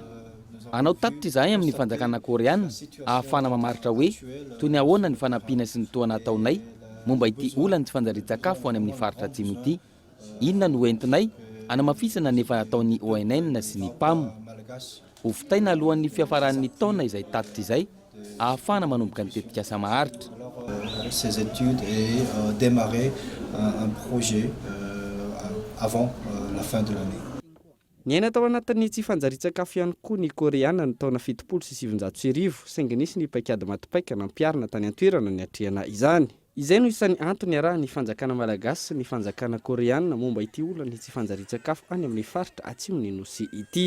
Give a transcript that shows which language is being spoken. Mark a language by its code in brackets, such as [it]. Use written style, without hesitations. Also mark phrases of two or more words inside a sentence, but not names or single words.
[mg] Anao tatitra izahay amin'ny fanjakana koreanina ahafana mamaritra hoe toy ny ahoana ny fanampiana sy ny toana ataonay momba ity olana tsy fanjarian-tsakafo any amin'ny faritra atsimo ity. Inona no entinay anamafisana nefa ataon'ny ONN sy ny PAM. Hofitaina alohan'ny fiafaran'ny taona izay tatitra izay ahafana manomboka ny tetikasa maharitra. [fr] Ces études et démarrer un projet avant la fin de l'année. [mg] Niaina tao anatin'ny tsy fanjarian-tsakafo ihany koa ny koreanina ny taona 770 saingy nisy ny paikady matipaika nampiarina tany an-toerana ny atrehana izany. Izay no isan'ny antony arahan'ny fanjakana malagasy sy ny fanjakana koreanina momba ity olana tsy fanjarian-tsakafo any amin'ny faritra atsimon'ny nosy ity.